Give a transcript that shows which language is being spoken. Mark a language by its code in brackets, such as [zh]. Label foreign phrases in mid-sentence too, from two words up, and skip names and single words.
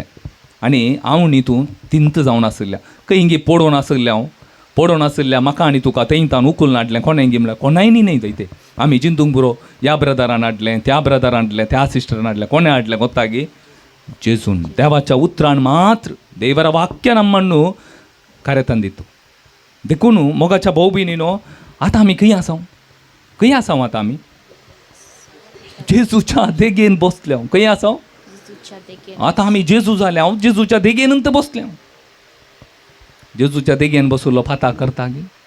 [kok] आनी हांव न्ही तूं तिंत जावन आसल्या, खंय पडोन आसल्या, हांव पडोन आसल्या म्हाका आनी तुका थंयतान उखलून हाडलें. कोणें गे म्हळ्यार कोणाय न्ही थंय. तें आमी जिंतूंक पुरो ह्या ब्रदरान हाडलें, त्या ब्रदरान हाडलें, त्या सिस्टरान हाडलें. कोणें हाडलें गोत्ता गे? जेजून. देवाच्या उतरान मात्र [kn] ದೇವರ ವಾಕ್ಯ ನಮ್ಮನ್ನು ಕರೆತಂದಿತ್ತು. [kok] देखून मोगाच्या भाऊ भयणीनो, आतां आमी खंय आसां? खंय आसां आतां आमी? जेजूच्या देगेन बसल्या. खंय आसां? आतां आमी जेजू जाल्या. हांव जेजूच्या देगेनंत बसल्या. जेजूच्या देगेन बसुल्लो फाता करता गे?